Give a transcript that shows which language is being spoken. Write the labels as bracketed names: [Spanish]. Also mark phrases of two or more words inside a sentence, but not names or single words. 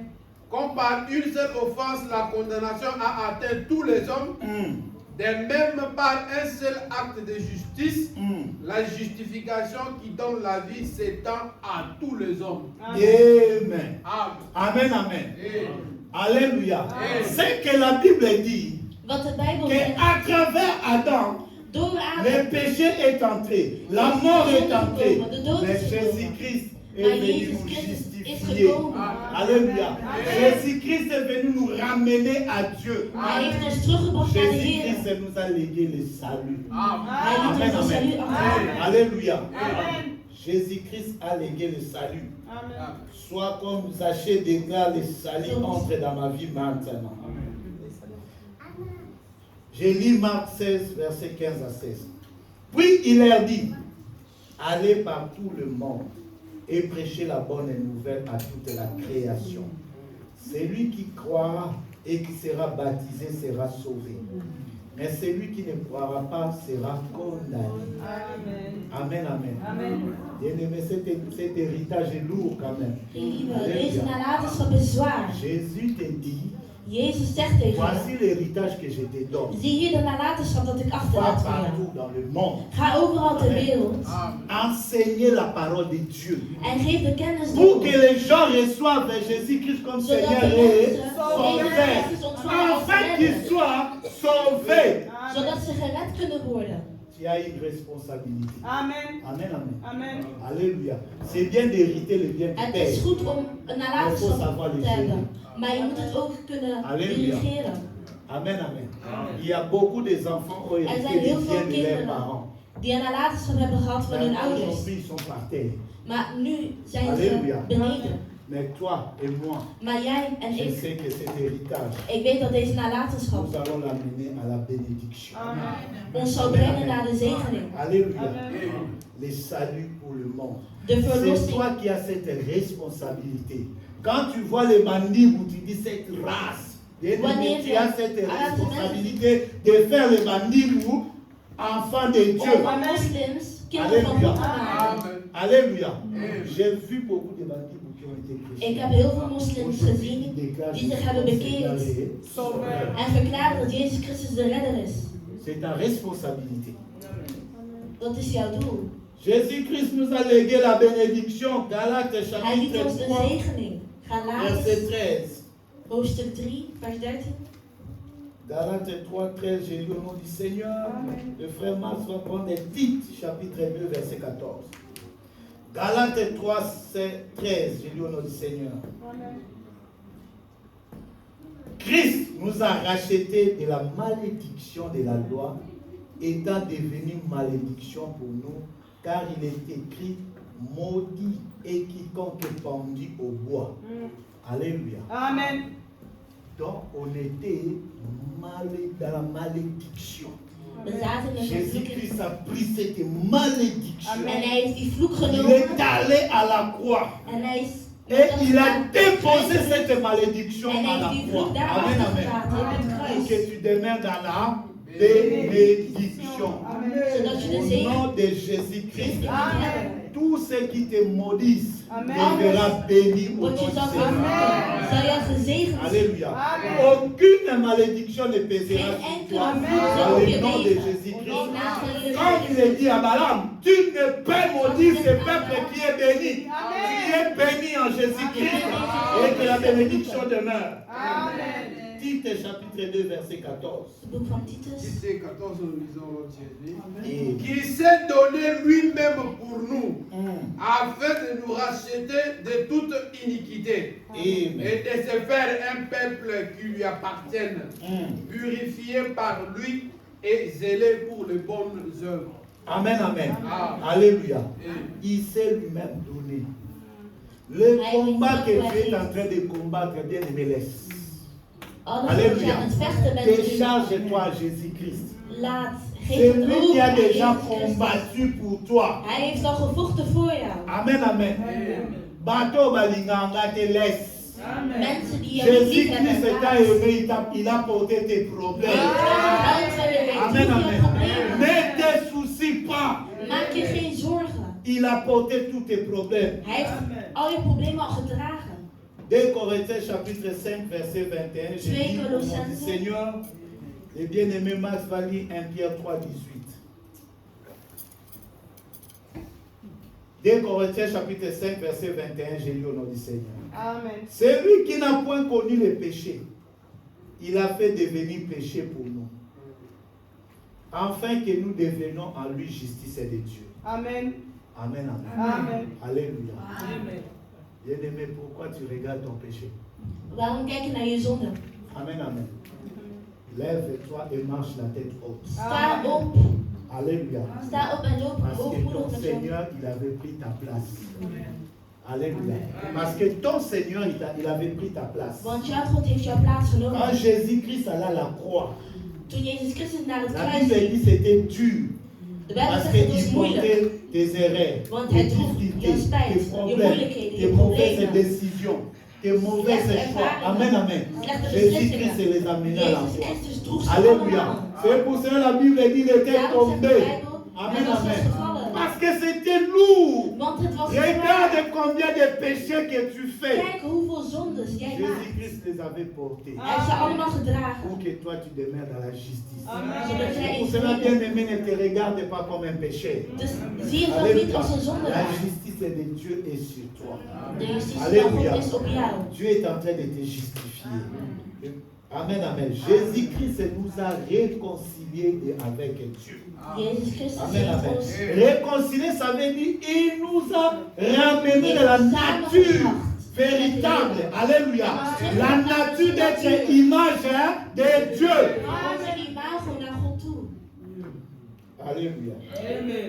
[French] comme par une seule offense, la condamnation a atteint tous les hommes, de même par un seul acte de justice, la justification qui donne la vie s'étend à tous les hommes. Amen. Amen. Amen, amen. Amen. Alléluia. Amen. C'est que la Bible dit [Dutch] Wat de Bijbel [French] qu'à [Dutch] zegt, [French] travers Adam, [Dutch] door [French] le [Dutch] Adam, [French] péché est entré, la mort est entrée, mais Jésus-christ est [Dutch] maar [French] venu [Dutch] Jezus [French] nous [Dutch] Christus is [French] justifier. [Dutch] gekomen. [French] Alléluia. Jésus-Christ est venu nous ramener à Dieu. [Dutch] Hij heeft ons teruggebracht naar de Heer. [French] Jésus-Christ nous a légué le salut. Amen. [Dutch] Hij [French] Amen, [Dutch] liet ons een [French] amen. [Dutch] salut achter. [French] Alléluia. Amen. Jésus-Christ a légué le salut. Amen. Soit comme Zachée déclare, le salut entre dans ma vie maintenant. Je lis Marc 16, verset 15 à 16. Puis il leur dit, allez par tout le monde et prêchez la bonne nouvelle à toute la création. Celui qui croira et qui sera baptisé sera sauvé. Mais celui qui ne croira pas sera condamné. Amen, amen. Amen. Bien-aimé, cet héritage est lourd quand même. [Dutch] Geliefde, deze nalatenschap is zwaar. [French] Jésus te dit, [Dutch] Jezus zegt tegen [French] voici [Dutch] je, [French] l'héritage que je te donne. [Dutch] zie hier de nalatenschap dat ik [French] Va [Dutch] achterlaat voor jou. [French] partout dans le monde. [Dutch] Ga overal ter wereld [French] Enseigner la parole de Dieu. [Dutch] en geef de kennis [French] Pour [Dutch] door. [French] que les gens reçoivent Jésus-Christ comme [Dutch] Zodat [French] Seigneur [Dutch] de [French] et [Dutch] mensen [French] Sauveur. [Dutch] Jezus ontvangen als [French] Afin qu'ils [Dutch] redder. [French] soient sauvés. [Dutch] Zodat ze gered kunnen worden. [French] Tu as une responsabilité. Amen. Amen, amen. Amen. Alléluia. C'est bien d'hériter le bien du [Dutch] Het [French] Père. [Dutch] is goed om een nalatenschap te hebben. Maar je moet het ook kunnen Halleluja. dirigeren. [French] Amen, amen. Il y a beaucoup d'enfants qui ont [Dutch] Er [French] hérité [Dutch] zijn heel [French] les [Dutch] veel [French] biens de leurs [Dutch] kinderen [French] parents. [Dutch] die een nalatenschap hebben gehad van hun [French] Mais [Dutch] ouders. [French] aujourd'hui, ils sont par terre. [Dutch] Maar nu zijn ze Halleluja. beneden. [French] Mais toi et moi, [Dutch] Maar jij en [French] je [Dutch] ik, [French] sais que cet héritage, [Dutch] ik weet dat deze nalatenschap [French] nous allons l'amener à la bénédiction. [Dutch] ons zal brengen naar de zegening. [French] Alléluia. Amen. Les saluts pour le monde. [Dutch] De [French] C'est [Dutch] verlossing. [French] toi qui as cette responsabilité. Quand tu vois les bandits, tu dis cette race. [Dutch] Wanneer [French] Tu [Dutch] je- [French] as cette Ah, responsabilité de faire les bandits ou enfants de Dieu. [Dutch] Om van moslims kinderen van God te maken. [French] Alléluia. J'ai vu beaucoup de bandits qui ont été chrétiens. [Dutch] Ik heb heel veel moslims gezien die zich hebben bekeerd [French] Sauveur. [Dutch] en verklaren dat Jezus Christus de redder is. [French] C'est ta responsabilité. [Dutch] Dat is jouw doel. [French] Jésus-Christ nous a légué la bénédiction. Galates [Dutch] Hij liet [French] chapitre [Dutch] ons de [French] 3, [Dutch] zegening. [French] verset [Dutch] Galaten, [French] 13. [Dutch] hoofdstuk 3, vers 13. [French] Galates 3, 13, j'ai lu au nom du Seigneur. Le frère Marx va prendre Tite, chapitre 2, verset 14. Galates 3, 13, j'ai lu au nom du Seigneur. Christ nous a rachetés de la malédiction de la loi, étant devenu malédiction pour nous, car il est écrit, maudit est quiconque est pendu au bois. Alléluia. Amen. Donc, on était dans la malédiction. [Dutch] We zaten in een vervloeking. [French] Jésus-Christ a pris cette malédiction. [Dutch] En hij heeft die vloek [French] Il est [Dutch] genomen. [French] allé à la croix. [Dutch] En hij is [French] Et il a déposé cette malédiction [Dutch] en [French] à [Dutch] hij [French] la [Dutch] heeft die [French] croix. [Dutch] vloek daar [French] Amen, amen. [Dutch] achtergelaten op het [French] Pour [Dutch] kruis. [French] que tu demeures dans la bénédiction. [Dutch] Zodat je de [French] Au [Dutch] zegen [French] nom de Jésus-Christ, Amen. tous ceux qui te maudissent Amen. deviendront bénis au nom [Dutch] word [French] du [Dutch] je zal [French] Seigneur. [Dutch] zal je gezegend. [French] Alléluia. Amen. Aucune malédiction ne pèsera [Dutch] Geen [French] sur [Dutch] enkele [French] toi [Dutch] vloek [French] dans [Dutch] zal op [French] le [Dutch] je [French] nom de [Dutch] leven. [French] Jésus-Christ. [Dutch] In naam van [French] Quand il [Dutch] Jezus. [French] est dit à Balaam, tu ne peux maudire ce peuple qui est béni. Tu es béni en Jésus-Christ et que la bénédiction demeure. Amen. Tite chapitre 2 verset 14. [Dutch] Het boek van Titus. [French] Tite 14, nous lisons l'autre Jésus. Et Qui s'est donné lui-même pour nous, afin de nous racheter de toute iniquité Amen. et de se faire un peuple qui lui appartienne, purifié par lui et zélé pour les bonnes œuvres. Amen, amen. Amen. Alléluia. Il s'est lui-même donné. Le combat que tu es en train de combattre, bien aimé, laisse. [Dutch] Alles wat je [French] Alléluia. [Dutch] aan het vechten bent, [French] Décharge-toi à Jésus-Christ. [Dutch] laat. [French] C'est [Dutch] Geef het [French] lui [Dutch] over [French] qui a [Dutch] aan [French] déjà [Dutch] Jezus Christus. [French] combattu pour toi. [Dutch] Hij heeft al gevochten voor jou. [French] Amen, amen. [Lingala] Bateau balinganga te laisse. [Dutch] Mensen die jou niet lief hebben, [French] Jésus-Christ t'a [Dutch] laat. [French] aimé, il a porté tes problèmes. Amen, Amen, amen. amen. Ne te soucie pas. [Dutch] Maak je geen zorgen. [French] Il a porté tous tes problèmes. [Dutch] Hij heeft al je problemen al gedragen. [French] 2 Corinthiens chapitre 5 verset 21. Je [Dutch] Twee [French] dis au nom du [Dutch] Colossenses. [French] Seigneur, le bien-aimé Max va lire 1 Pierre 3, 18. 2 Corinthiens chapitre 5 verset 21, j'ai lu au nom du Seigneur. Amen. C'est lui qui n'a point connu le péché. Il a fait devenir péché pour nous. Afin que nous devenions en lui justice de Dieu. Amen. Amen, amen. Amen. Alléluia. Amen. Bien-aimé, pourquoi tu regardes ton péché? [Dutch] Waarom kijk je naar je zonde? [French] Amen, amen. Lève-toi et marche la tête haute. [Dutch] Sta op. [French] Alléluia. [Dutch] Sta op en loop [French] Parce que [Dutch] hoogmoedig [French] ton [Dutch] naar zon. [French] Seigneur, il avait pris ta place. Alléluia. Parce que ton Seigneur, il avait pris ta place. [Dutch] Want jouw God heeft jouw plaats [French] Quand [Dutch] genomen. [French] Jésus-Christ alla à la croix, [Dutch] Toen Jezus Christus naar het [French] La [Dutch] kruis [French] Bible [Dutch] ging, [French] dit c'était dur. [Dutch] de Bijbel [French] Parce [Dutch] zegt het was [French] qu'il [Dutch] moeilijk. [French] portait tes erreurs, [Dutch] Want [French] tes [Dutch] hij droeg [French] difficultés, [Dutch] je spijt, [French] tes [Dutch] je [French] problèmes, [Dutch] moeilijkheden, [French] tes [Dutch] je [French] mauvaises [Dutch] problemen. [French] décisions, tes mauvais [Dutch] Slechte [French] choix. [Dutch] ervaringen, [French] Amen, amen. [Dutch] slechte [French] Jésus-Christ [Dutch] beslissingen. [French] les amena à la [Dutch] Jezus [French] foi. [Dutch] Christus droeg ze [French] Alléluia. [Dutch] allemaal. [French] C'est pour cela la Bible dit qu'il était [Dutch] Daarom zegt de [French] tombé. [Dutch] Bijbel, [French] Amen, [Dutch] hij was [French] amen. [Dutch] gevallen. [French] Parce que c'était lourd. [Dutch] Want het was [French] Regarde [Dutch] zwaar. [French] combien de péchés que tu fais. [Dutch] Kijk hoeveel zondes jij maakt. [French] Jésus-Christ les avait portés. [Dutch] Hij heeft ze allemaal gedragen. [French] Pour que toi tu demeures dans la justice. [Dutch] Zodat jij [French] Pour [Dutch] in [French] cela, [Dutch] vrede. [French] bien-aimé, ne te regarde pas comme un péché. [Dutch] Dus zie jezelf niet [French] Alléluia. [Dutch] als een [French] La [Dutch] zondaar. [French] justice de Dieu est sur toi. [Dutch] De justitie van [French] Alléluia. [Dutch] God is op jou. [French] Dieu est en train de te justifier. Amen, amen. Jésus-Christ nous a réconciliés avec Dieu. [Dutch] Jezus Christus [French] Amen, [Dutch] heeft [French] amen. [Dutch] ons [French] Réconcilier, ça veut dire il nous a ramené de la nature véritable. Alléluia. La nature d'être image de Dieu. [Dutch] onze imago naar God toe. [French] Alléluia. Amen.